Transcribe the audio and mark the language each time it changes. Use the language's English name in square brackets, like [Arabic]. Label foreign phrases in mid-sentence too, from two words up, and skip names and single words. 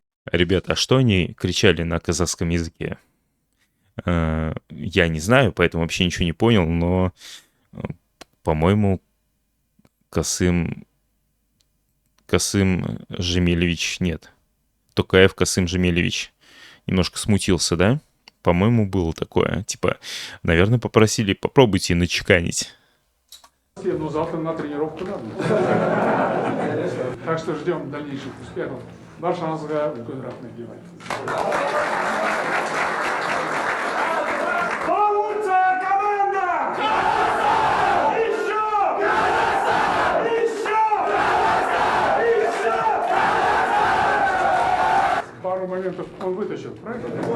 [Russian] Ребята, а что они кричали на казахском языке? Я не знаю, поэтому вообще ничего не понял, но, по-моему, Касым Жемелевич, нет, Токаев Касым Жемелевич немножко смутился, да? По-моему, было такое. Типа, наверное, попросили, попробуйте начеканить. Но завтра на тренировку надо. Так что ждем дальнейших успехов. [Kazakh] Баршаңызға үлкен рахмет деймін. [Russian] Лучшая команда! Еще! Пару моментов он вытащил, правильно?